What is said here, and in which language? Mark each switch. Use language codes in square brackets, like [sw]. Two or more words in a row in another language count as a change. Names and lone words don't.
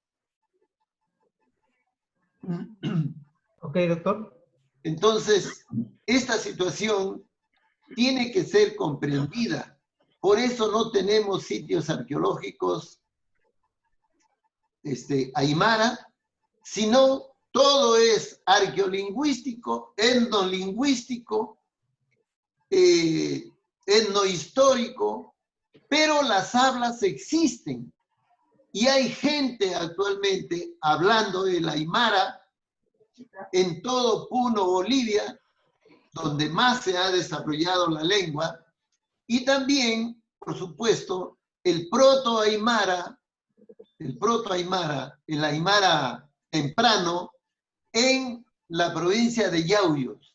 [es] Ok, doctor. Entonces, esta situación tiene que ser comprendida. Por eso no tenemos sitios arqueológicos aymara, sino todo es arqueolingüístico, etnolingüístico, etnohistórico, pero las hablas existen. Y hay gente actualmente hablando el aymara en todo Puno, Bolivia, donde más se ha desarrollado la lengua, y también, por supuesto, el proto-aymara, el aymara temprano, en la provincia de Yauyos.